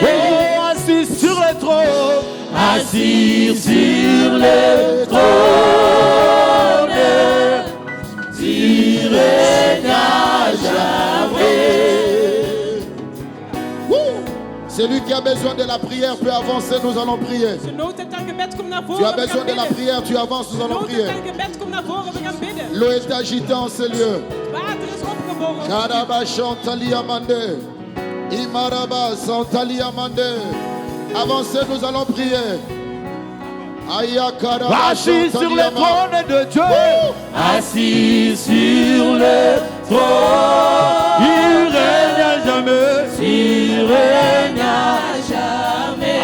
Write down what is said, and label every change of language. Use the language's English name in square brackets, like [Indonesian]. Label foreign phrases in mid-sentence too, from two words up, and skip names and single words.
[French] Oh, assis sur le trône, assis sur le trône, tu règnes à jamais. Celui qui a besoin de la prière peut avancer, nous allons prier. [Dutch] De nood heeft aan gebed, kom naar [French] Tu [Dutch] voren. [French] as [Dutch] We gaan [French] besoin de la [Dutch] bidden. [French] prière, tu avances, nous [Dutch] De [French] allons [Dutch] nood heeft [French] prier. [Dutch] aan gebed, kom naar voren. We gaan bidden. [French] L'eau est agitée en ce lieu. [Dutch] Water is opgebogen. Kadaba Chantali Amande. Imaraba Santali Amande. [French] Avancez, nous allons prier. Aya Kadaba Assis sur Chantali le Amande. trône de Dieu, assis sur le trône, il règne à jamais, il règne à jamais.